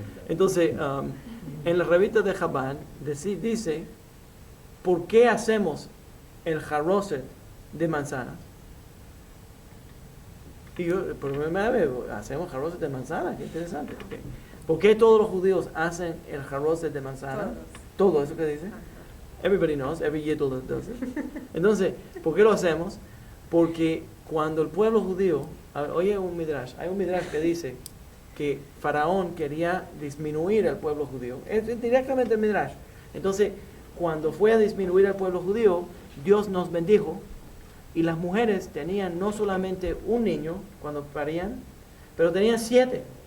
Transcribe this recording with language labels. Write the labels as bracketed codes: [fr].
[es] Entonces, en la revista de Chabad dice, ¿por qué hacemos el jarroset de manzanas? Y yo, por primera vez, hacemos jarroset de manzanas, qué interesante. Okay. ¿Por qué todos los judíos hacen el jarroset de manzanas? Todo eso que dice. [en] Everybody knows, every Yidel does it. [es] Entonces, ¿por qué lo hacemos? Porque cuando el pueblo judío, oye hay un midrash que dice que Faraón quería disminuir al pueblo judío. Es directamente el midrash. Entonces, cuando fue a disminuir al pueblo judío, Dios nos bendijo y las mujeres tenían no solamente un niño cuando parían, pero tenían 7.